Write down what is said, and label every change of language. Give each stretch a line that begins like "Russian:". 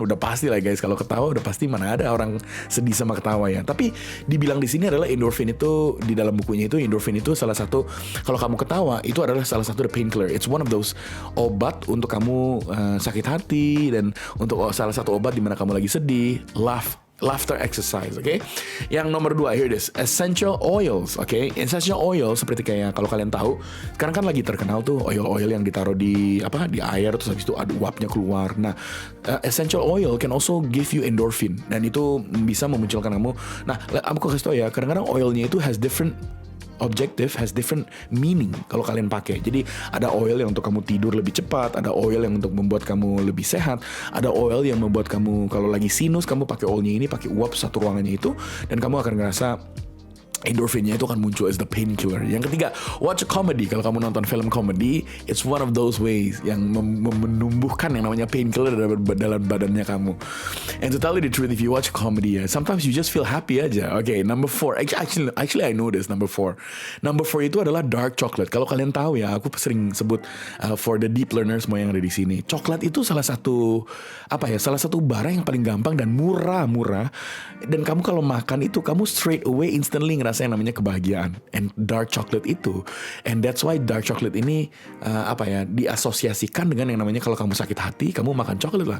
Indonesian: Udah pasti lah guys, kalau ketawa udah pasti mana ada orang sedih sama ketawa ya. Tapi dibilang di sini adalah endorphin itu, di dalam bukunya itu endorphin itu salah satu, kalau kamu ketawa itu adalah salah satu the painkiller.
English: It's one of those
Indonesian: obat untuk kamu sakit hati, dan untuk salah satu obat di mana kamu lagi sedih.
English: Laughter exercise, okay?
Indonesian: Yang nomor 2,
English: here it is, essential oils, okay?
Indonesian: Essential oil seperti kayak kalau kalian tahu, sekarang kan lagi terkenal tuh oil yang ditaruh di air, terus habis itu ada uapnya keluar.
English: Nah, essential oil can also give you endorphin,
Indonesian: dan itu bisa memunculkan kamu. Nah, aku kasih tau ya, kadang-kadang oilnya itu
English: has different objective, has different meaning
Indonesian: kalau kalian pakai. Jadi ada oil yang untuk kamu tidur lebih cepat, ada oil yang untuk membuat kamu lebih sehat, ada oil yang membuat kamu kalau lagi sinus kamu pakai oilnya ini, pakai uap satu ruangannya itu, dan kamu akan ngerasa endorphinnya itu akan muncul
English: as the painkiller.
Indonesian: Yang ketiga,
English: watch a comedy.
Indonesian: Kalau kamu nonton film komedi,
English: it's one of those ways
Indonesian: yang menumbuhkan yang namanya painkiller dalam badannya kamu.
English: And to tell you the truth, if you watch a comedy, sometimes you just feel happy aja. Okay, number 4. Actually I know this, number 4.
Indonesian: Number 4 itu adalah dark chocolate. Kalau kalian tahu ya, aku sering sebut
English: for the deep learners
Indonesian: semua yang ada di sini. Coklat itu salah satu barang yang paling gampang dan murah. Dan kamu kalau makan itu, kamu
English: straight away instantly
Indonesian: ngerasa ngerasa yang namanya kebahagiaan. And dark chocolate itu,
English: and that's why
Indonesian: dark chocolate ini diasosiasikan dengan yang namanya kalau kamu sakit hati, kamu makan coklat lah.